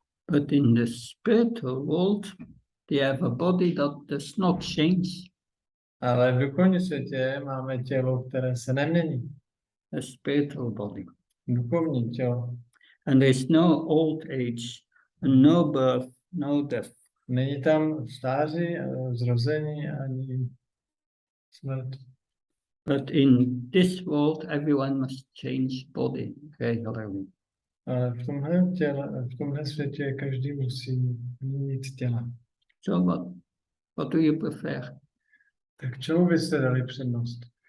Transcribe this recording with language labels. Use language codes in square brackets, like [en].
[en] But in the spiritual world, they have a body that does not change. [cs] Ale v duchovním světě máme tělo, které se nemění. [en] A spiritual body. [cs] Duchovní tělo. [en] And there's no old age, and no birth, no death. [cs] Není tam stáří, zrození ani smrt. [en] But in this world, everyone must change body regularly. [cs] Ale v tomhle světě každý musí měnit těla. [en] So what do you prefer? [cs] Tak čemu byste dali přednost?